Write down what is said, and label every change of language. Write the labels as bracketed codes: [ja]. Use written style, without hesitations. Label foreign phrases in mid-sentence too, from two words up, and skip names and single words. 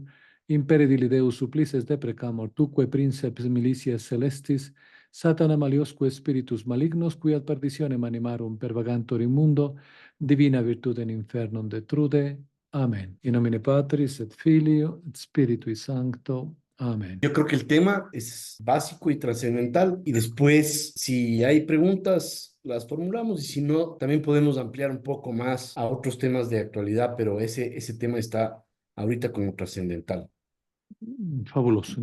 [la] Impere dili Deus supplices deprecamur, tuque princeps militias celestis, Satana maliosque spiritus malignos, qui ad perditionem animarum pervagantur in mundo, divina virtute in infernum detrude. Amen. In nomine Patris et Filio et Spiritui Sancto. Amén. [es] Yo creo que el tema es básico y trascendental y después, si hay preguntas, las formulamos y si no, también podemos ampliar un poco más a otros temas de actualidad, pero ese tema está ahorita como trascendental. Fabuloso.